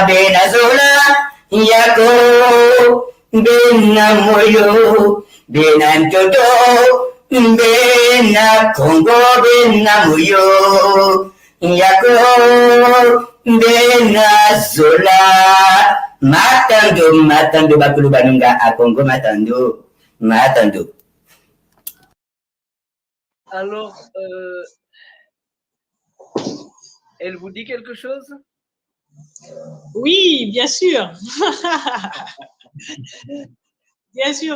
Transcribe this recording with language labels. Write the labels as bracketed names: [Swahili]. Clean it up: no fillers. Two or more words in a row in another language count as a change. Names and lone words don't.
[Kongo] Bena Zola, Yako, Bena Moyo, Bena Toto, Bena Congo, Bena Moyo, Yako, Bena Zola, Matando, Bakulu Banunga, [French] à Congo, Matando. Alors, elle vous dit quelque chose? Oui, bien sûr. Bien sûr.